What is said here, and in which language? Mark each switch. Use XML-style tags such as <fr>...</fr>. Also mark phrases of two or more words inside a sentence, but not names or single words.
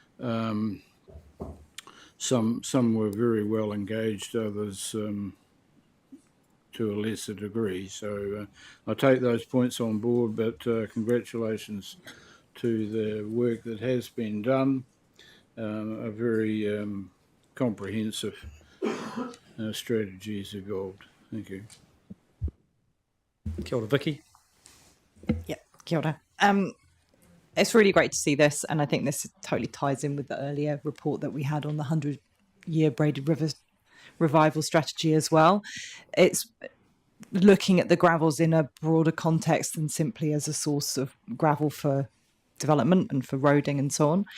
<en>Some were very well engaged, others to a lesser degree. So I take those points on board, but congratulations to the work that has been done. A very comprehensive strategy has evolved. Thank you.</en> <mi>Kia ora, Vicky. Yeah, kia ora.</mi> <en>It's really great to see this, and I think this totally ties in with the earlier report that we had on the 100-year Braided River revival strategy as well. It's looking at the gravels in a broader context than simply as a source of gravel for development and for roading and so on.</en>